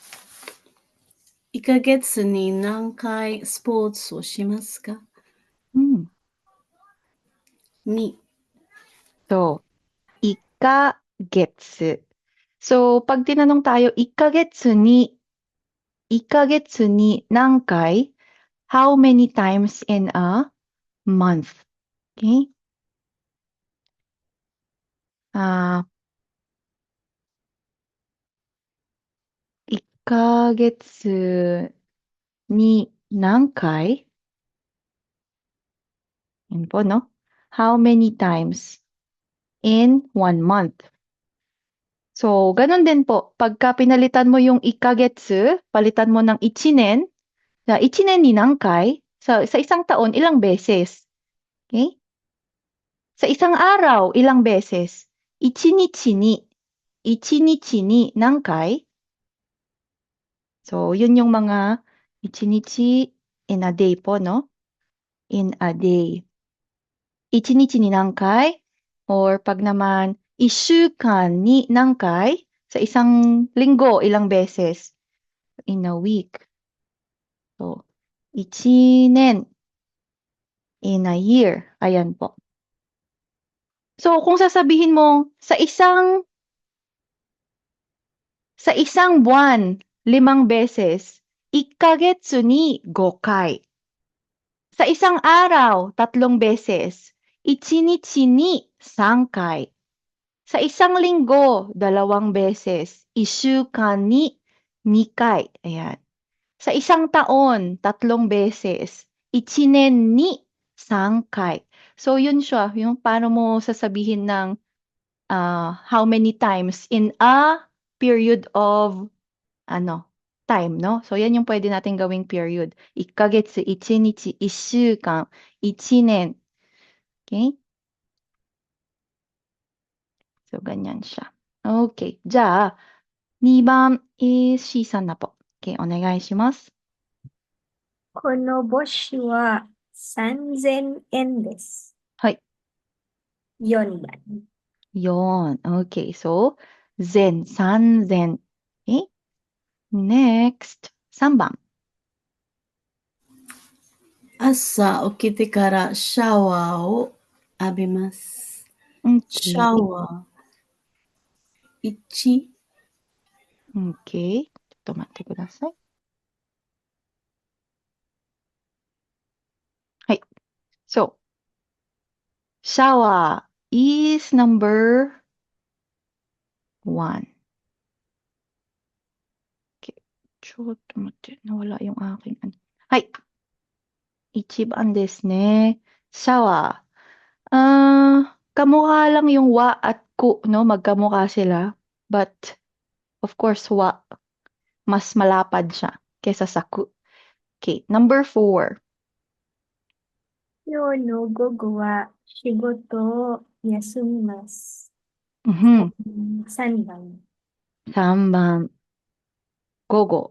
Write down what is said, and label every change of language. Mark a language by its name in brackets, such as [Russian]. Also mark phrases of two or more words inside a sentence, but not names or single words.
[Japanese] 1 ヶ月に何回スポーツをしますか？うん。 2、 [Filipino] So, 1ヶ月。So, pag tinanong tayo, [Japanese] 1 ヶ月に何回? [English] How many times in a month? [Japanese] Okay? 1ヶ月に何回? [Filipino] Yan po, [English] no? How many times in 1 month? So, [Filipino] ganun din po. Pagka pinalitan mo yung ikagetsu, palitan mo ng ichinen, sa [Japanese] 一年に何回, [Filipino] sa isang taon, ilang beses? Okay? Sa isang araw, ilang beses? [Japanese] 一日に何回? [Filipino] So, yun yung mga ichinichi [English] in a day [Filipino] po, no? [English] In a day. [Japanese] 一日に何回? [Filipino] Or pag naman, [Japanese] 1週間に何回? [Filipino] Sa isang linggo, ilang beses? [English] In a week. So, 1年 in a year. [Filipino] Ayan po. So, kung sasabihin mo, sa isang buwan, 5 beses, [Japanese] 1ヶ月に5回. [Filipino] Sa isang araw, 3 beses, [Japanese] 1日に3回. [Filipino] Sa isang linggo, 2 beses, [Japanese] 1週間に2回. [Filipino] Ayan. Sa isang taon, 3 beses, [Japanese] 1年に3回. [Filipino] So, yun siya, yung paano mo sasabihin ng [English] how many times in a period of time, [Filipino] no? So, yan yung pwede natin gawing period. [Japanese] 1ヶ月, 1日, 1週間, 1年. [Filipino] Okay? So, ganyan siya. Okay. [Japanese] じゃあ、2番 is C さんなpo. Okay, お願いします。この帽子は3000円です。はい。 4番。 [English] Yon. Okay. So, zen, 3000. Okay? [Japanese] Next, 3 番。朝起きてからシャワーを浴びます。シャ Okay. ワー。1、 Okay. ちょっと待ってください。 [English] はい。So, shower is number 1. [Filipino] Okay. [Japanese] ちょっと待って。 [Filipino] nawala yung aking ano. [Japanese] はい。1番ですね。Shower. [Filipino] Kamukha lang yung wa at ku, no? Magkamukha sila. [English] But, of course, wa. [Filipino] Mas malapad siya kesa sa ku. [English] Okay. Number 4. [Japanese] 今日の午後は仕事を休みます。 Mhm. 3番。 3番。Gogo.